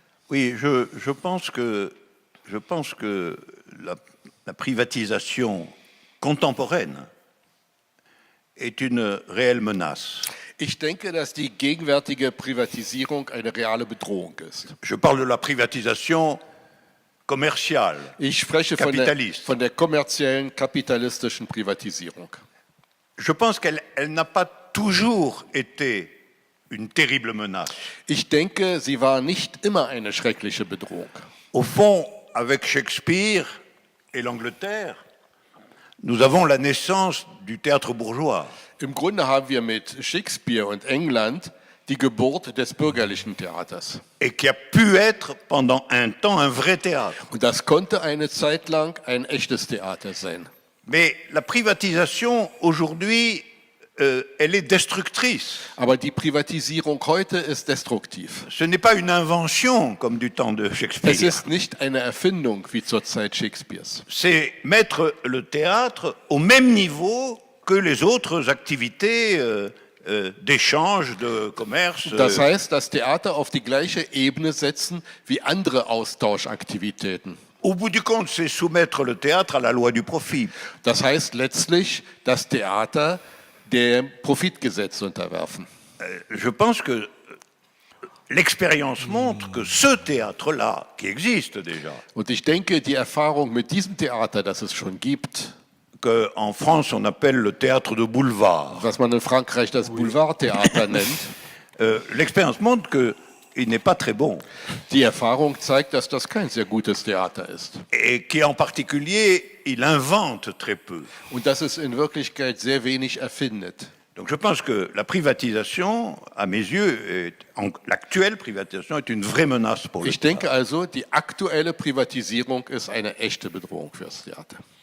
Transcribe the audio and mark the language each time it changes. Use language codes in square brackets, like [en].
[fr] Oui, je pense que la privatisation contemporaine est une réelle menace. [de] Ich denke, dass die gegenwärtige Privatisierung eine reale Bedrohung ist. [fr] Je parle de la privatisation commerciale, [de] Ich spreche Kapitalist. von der kommerziellen, kapitalistischen Privatisierung. [fr] Je pense qu'elle n'a pas toujours été une terrible menace. [de] Ich denke, sie war nicht immer eine schreckliche Bedrohung. [fr] Au fond, avec Shakespeare et l'Angleterre, nous avons la naissance du théâtre bourgeois. [de] Im Grunde haben wir mit Shakespeare und England die Geburt des bürgerlichen Theaters. [fr] Et qui a pu être pendant un temps un vrai théâtre. [de] Und das konnte eine Zeit lang ein echtes Theater sein. [fr] Mais la privatisation aujourd'hui elle est destructrice. [de] Aber die Privatisierung heute ist destruktiv. [fr] Ce n'est pas une invention comme du temps de [de] Es [fr] Shakespeare. [de] ist nicht eine Erfindung wie zur Zeit Shakespeares. [fr] C'est mettre le théâtre au même niveau que les autres activités d'échange, de commerce. [de] Das heißt, das Theater auf die gleiche Ebene setzen wie andere Austauschaktivitäten. [fr] Au bout du compte, c'est soumettre le théâtre à la loi du profit. [de] Das heißt letztlich, das Theater dem Profitgesetz unterwerfen. [fr] Je pense que l'expérience montre que ce théâtre-là, qui existe déjà, [de] Und ich denke, die Erfahrung mit diesem Theater, das es schon gibt, [fr] qu'en France on appelle le théâtre de boulevard, [de] was man in Frankreich das Boulevardtheater nennt, [fr] l'expérience montre qu'il n'est pas très bon. [de] die Erfahrung zeigt, dass das kein sehr gutes Theater ist. [fr] Et qu'en particulier, il invente très peu. [de] Und dass es in Wirklichkeit sehr wenig erfindet. [fr] Donc je pense que la privatisation, à mes yeux, l'actuelle privatisation est une vraie menace pour le [de] Ich denke also, die aktuelle Privatisierung ist eine echte Bedrohung für das Theater.